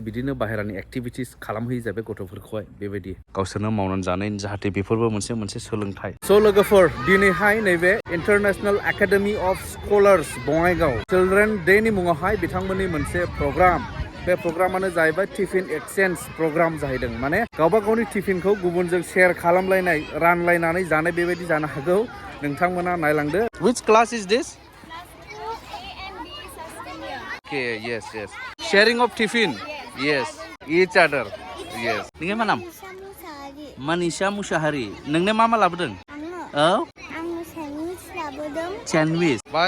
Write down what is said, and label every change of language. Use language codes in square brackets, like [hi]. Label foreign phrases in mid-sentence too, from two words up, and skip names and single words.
[brx] बिदिनो बाहेरानि एक्टिभिटिस खालामहोयो जाहैबाय गथ'फोरखौहाय बेबायदि गावसोरनो मावनानै जानायनि जाहाथे बेफोरबो मोनसे सोलोंथाइ स' लोगोफोर दिनैहाय नैबे इन्टारनेशनेल एकाडेमि अफ स्कलार्स बङाइगाव चिल्ड्रेन डेनि मुङावहाय बिथांमोननि मोनसे प्रग्राम बे प्रग्रामानो जाहैबाय [en] tiffin exchange program [brx] जाहैदों माने गावबा गावनि टिफिनखौ गुबुनजों शेयार खालामलायनाय रानलायनानै जानाय बेबायदि जानो हागौ नोंथांमोना नायलांदो [en] Which class is this? Okay, yes. Sharing of tiffin. Yes. Each other. Yes. [brx] Ningnya mana? [en] Manisha Mushahari. [brx] Nengnya mama labudeng? Oh? Sandwich. Bye.